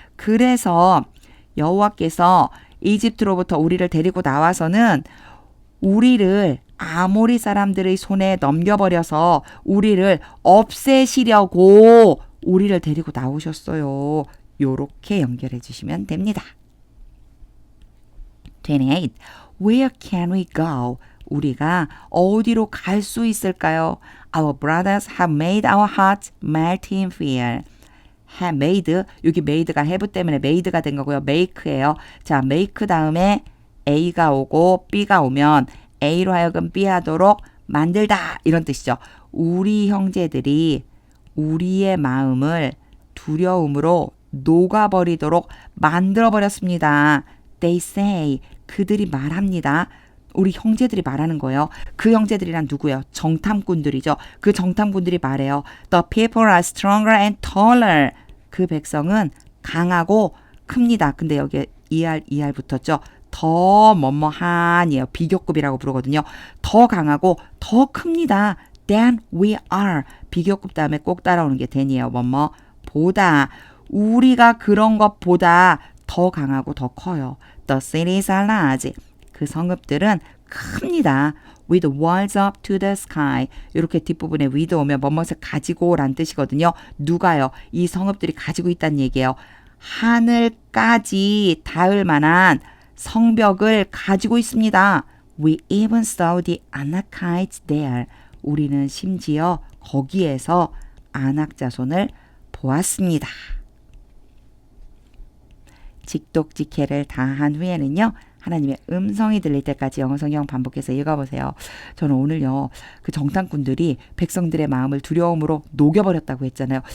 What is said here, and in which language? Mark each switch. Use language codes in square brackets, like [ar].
[ko] 그래서 여호와께서 이집트로부터 우리를 데리고 나와서는 우리를 아모리 사람들의 손에 넘겨버려서 우리를 없애시려고 우리를 데리고 나오셨어요. 요렇게 연결해 주시면 됩니다. [en] 28. Where can we go? [ko] 우리가 어디로 갈 수 있을까요? [en] Our brothers have made our hearts melt in fear. [ko] have made, 여기 made가 have 때문에 made가 된 거고요. make예요. 자, make 다음에 A가 오고 B가 오면 A로 하여금 B 하도록 만들다 이런 뜻이죠. 우리 형제들이 우리의 마음을 두려움으로 녹아버리도록 만들어버렸습니다. [en] They say, [ko] 그들이 말합니다. 우리 형제들이 말하는 거예요. 그 형제들이란 누구예요? 정탐꾼들이죠. 그 정탐꾼들이 말해요. [en] The people are stronger and taller. [ko] 그 백성은 강하고 큽니다. 근데 여기에 ER 붙었죠. 더 뭐뭐한이에요. 비교급이라고 부르거든요. 더 강하고 더 큽니다. [en] Than we are. [ko] 비교급 다음에 꼭 따라오는 게 than이에요. 뭐뭐 것보다 우리가 그런 것보다 더 강하고 더 커요. [en] The cities are large. [ko] 그 성읍들은 큽니다. [en] With walls up to the sky. [ko] 이렇게 뒷부분에 with 오면 뭐뭇을 가지고란 뜻이거든요. 누가요? 이 성읍들이 가지고 있다는 얘기예요. 하늘까지 닿을 만한 성벽을 가지고 있습니다. [en] We even saw the Anakites there. [ko] 우리는 심지어 거기에서 아낙 자손을 보았습니다. 직독직해를 다한 후에는요. 하나님의 음성이 들릴 때까지 영어 성경 반복해서 읽어보세요. 저는 오늘요. 그 정탐꾼들이 백성들의 마음을 두려움으로 녹여버렸다고 했잖아요.